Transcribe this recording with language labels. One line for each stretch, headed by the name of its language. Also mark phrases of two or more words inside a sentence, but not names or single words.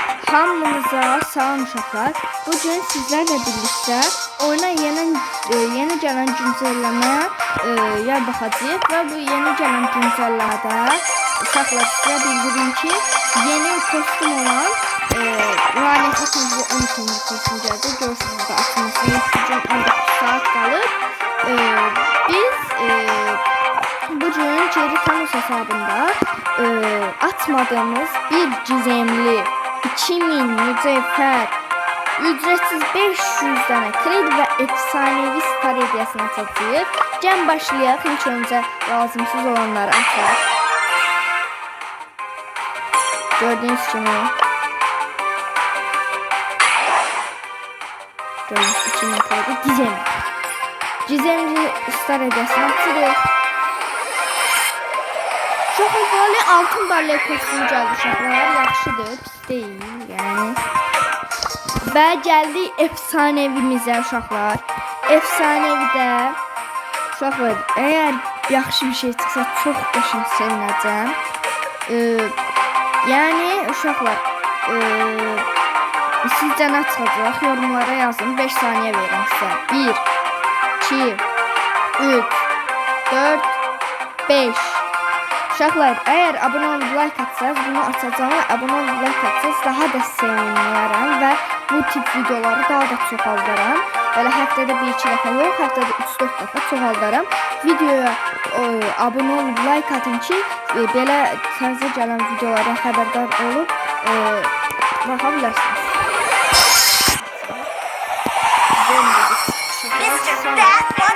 Azerbaijani: Hamınıza salam uşaqlar.
Turkish: Bugün sizlerle birlikte oyuna yeni gelen güncellemeye
Azerbaijani: yer baxacağıq və bu
Turkish: yeni gelen güncellemede
Azerbaijani: uşaqlar sizə bildirim ki,
Turkish: yeni kostüm olan lanetli kızı 12. kostüm gəldi.
Azerbaijani: Görürsünüz də açılmasına 19 saat qalır.
Turkish: Biz bugün Jerry Thanos hesabında atmadığımız bir gizemli 2000 mücevher, ücretsiz 500 tane kredi ve efsanevi star hediyesini açacağıq.
Azerbaijani: Gəlin başlayaq.
Turkish: İlk önce
Azerbaijani: lazımsız olanları açaq. Gördüğünüz kimi.
Turkish: Gördüğünüz 2000 kredi gizemli. Gizemli star hediyesini açırıq. Çok böyle altın barley kostümü geldi uşaqlar.
Azerbaijani: Yaxşıdır, pis
Turkish: değil yani.
Azerbaijani: Və gəldi efsanevimizə uşaqlar. Efsanevidə uşaqlar, eğer yaxşı bir şey çıxsa çox qəşəng sevinəcəm. Yani uşaqlar, sizcə nə çıxacaq? Yorumlara yazın. 5 saniyə verin sizə. 1 2 3 4 5. Uşaqlar,
Turkish: eğer abone olup like atsanız bunu açacağım ve abone olup like atsanız daha da
Azerbaijani: sevinirəm və bu tip videoları daha da çoxaldaram. Böyle həftədə 1-2 dəfə yox, həftədə 3-4 dəfə çoxaldaram. Videoya abone olup like atın ki, belə təzə gələn videolardan xəbərdar olub baxa bilərsiniz.